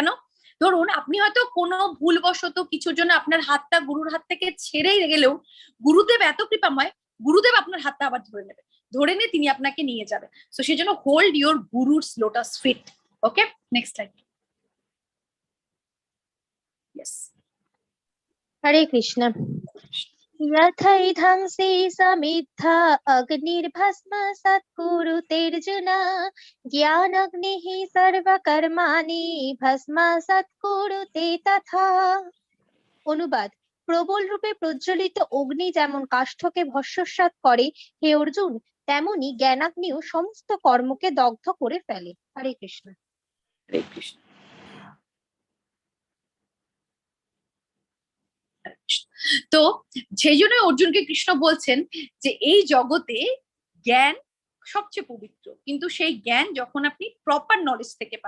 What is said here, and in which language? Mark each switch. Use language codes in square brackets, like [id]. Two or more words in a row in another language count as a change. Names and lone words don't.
[bn] ধরুন আপনি হয়তো কোনো ভুলবশত কিছুর জন্য আপনার হাতটা গুরুর হাত থেকে ছেড়ে গেলেও গুরুদেব এত কৃপাময়, গুরুদেব আপনার হাতটা আবার ধরে নেবে, ধরে নিয়ে তিনি আপনাকে নিয়ে যাবে। [en] সো [bn] সেই জন্য [en] hold your gurus lotus feet. okay, next slide. Yes. [bn] হরে কৃষ্ণ। [sa] यथैधंसि समिद्धा अग्निर्भस्मसात् कुरुतेऽर्जुन ज्ञानाग्निः सर्वकर्माणि भस्मसात् कुरुते तथा। [bn] অনুবাদ: প্রবল রূপে প্রজ্বলিত অগ্নি যেমন কাষ্ঠকে ভস্মসাৎ করে, হে অর্জুন, তেমনি জ্ঞানাগ্নিও সমস্ত কর্মকে দগ্ধ করে ফেলে। হরে কৃষ্ণ। হরে কৃষ্ণ। তো সেই জন্য অর্জুনকে কৃষ্ণ বলছেন যে এই জগতে জ্ঞান সবচেয়ে পবিত্র, কিন্তু সেই জ্ঞান যখন আপনি [en] proper knowledge [bn] থেকে পান।